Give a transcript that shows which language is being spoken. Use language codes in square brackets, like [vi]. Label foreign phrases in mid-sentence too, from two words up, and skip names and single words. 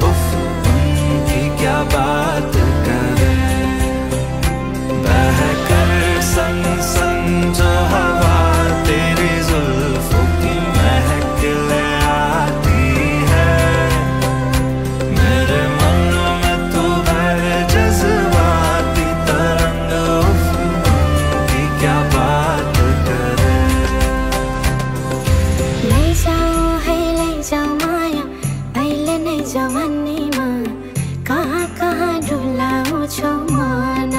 [hi] उफ, उनकी क्या बात करे, बहकर सन सन जो हवा तेरी जुल्फों की महक ले आती है। मेरे मन में तू भर जज्बाती तरंग। उफ, उनकी क्या बात करे। [ne] ले जाओ माया अहिले नै जवानीमा, कहाँ कहाँ डुलाउँछौ म।